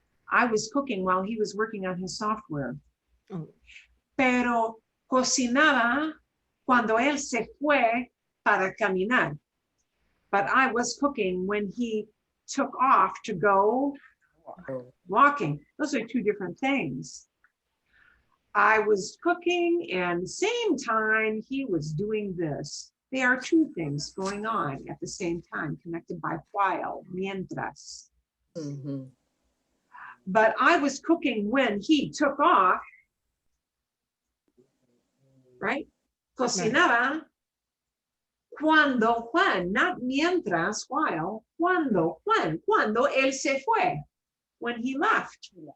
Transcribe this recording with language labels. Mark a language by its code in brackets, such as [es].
[en] I was cooking while he was working on his software. Oh. [es] Pero cocinaba cuando él se fue para caminar. [en] But I was cooking when he took off to go walking. Those are two different things. I was cooking and same time he was doing this. There are two things going on at the same time, connected by while, mientras. Mhm. But I was cooking when he took off, right? [es] Cocinaba cuando Juan, [en] not [es] mientras, while, cuando Juan, cuando él se fue, [en] when he left.